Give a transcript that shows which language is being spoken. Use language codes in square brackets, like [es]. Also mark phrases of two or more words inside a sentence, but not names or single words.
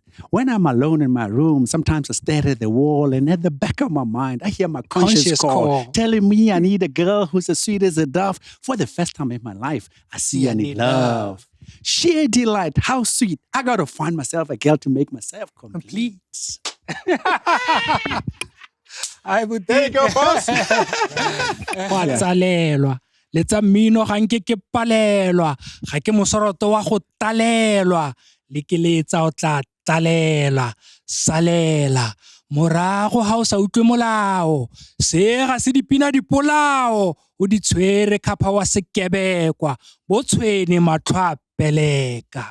[en] When I'm alone in my room, sometimes I stare at the wall, and at the back of my mind, I hear my conscious call telling me I need a girl who's as sweet as a dove. For the first time in my life, I see I need love. Sheer delight, how sweet. I got to find myself a girl to make myself complete. I would. There you go, boss. [tn] Patsalelwa. Letsa mmino ga nke ke palelwa, ga ke mosoroto wa go talelwa, le ke letsa o tla talela, salela. Morago ha o sa utlwe molao, se ga se dipina dipolao, o di tshwere khapha wa sekebekwa, bo tshwene matlho a peleka.